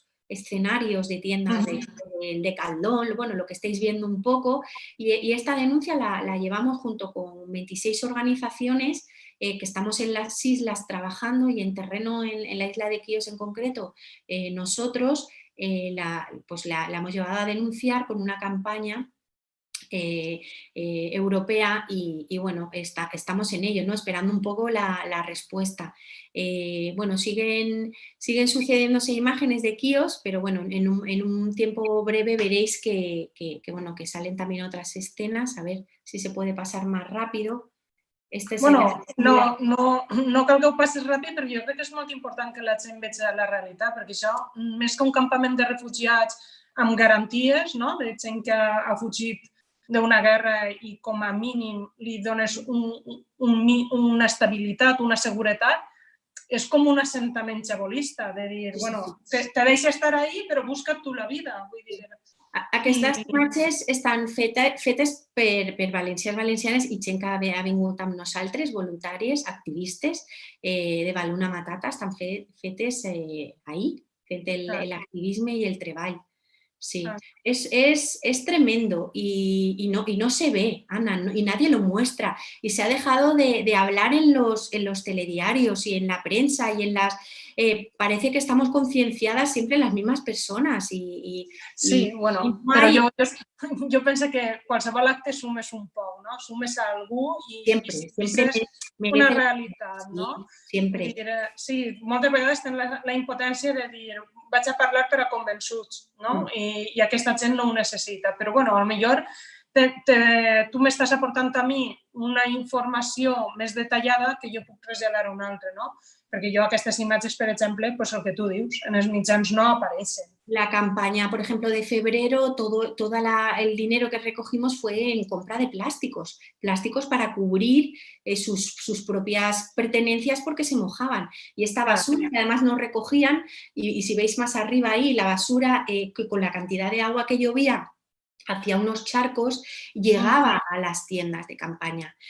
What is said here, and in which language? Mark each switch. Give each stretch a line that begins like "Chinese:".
Spanish: escenarios de tiendas de Decathlon, bueno, lo que estáis viendo un poco, y esta denuncia la llevamos junto con 26 organizaciones que estamos en las islas trabajando, y en terreno en la isla de Quíos en concreto, nosotros la hemos llevado a denunciar con una campaña europea, y bueno, estamos en ello, ¿no? Esperando un poco la respuesta. Bueno, siguen sucediéndose imágenes de Quíos, pero bueno, en un tiempo breve veréis bueno, que salen también otras escenas, a ver si se puede pasar más rápido.
Catalan: Bueno, no cal que ho passis ràpid, perquè jo crec que és molt important que la gent vegi la realitat, perquè això, més que un campament de refugiats amb garanties, no? De gent que ha fugit d'una guerra i com a mínim li dones una estabilitat, una seguretat, és com un assentament xabolista, de dir, bueno, te deixo estar ahí, però busca't tu la vida. Vull dir, aquestes imatges estan fetes per valencians, valencianes i gent que ha vingut amb nosaltres, voluntàries, activistes de Baluna Matata, estan fetes ahí, fent l'activisme i el treball.
Spanish: Sí, es tremendo y no se ve, Ana, y nadie lo muestra. Y se ha dejado de hablar en los telediarios y en la prensa y en las... parece que estamos concienciadas siempre las mismas personas.
Catalan: Sí, bueno, però jo penso que qualsevol acte sumes un poc, no? Sumes a algú i és una realitat, no? Sempre. Sí, moltes vegades tenen la impotència de dir vaig a parlar per a convençuts, no? I aquesta gent no ho necessita. Però, bueno, potser tu m'estàs aportant a mi una informació més detallada que jo puc traslladar a un altre, no? Perquè jo aquestes imatges, per exemple, pues el que tu dius, en els mitjans no apareixen.
Spanish: La campaña, por ejemplo, de febrero, todo el dinero que recogimos fue en compra de plásticos para cubrir sus propias pertenencias porque se mojaban. Y esta basura, que además no recogían, y si veis más arriba ahí, la basura, que con la cantidad de agua que llovía, hacia unos charcos, llegaba a las tiendas de campaña.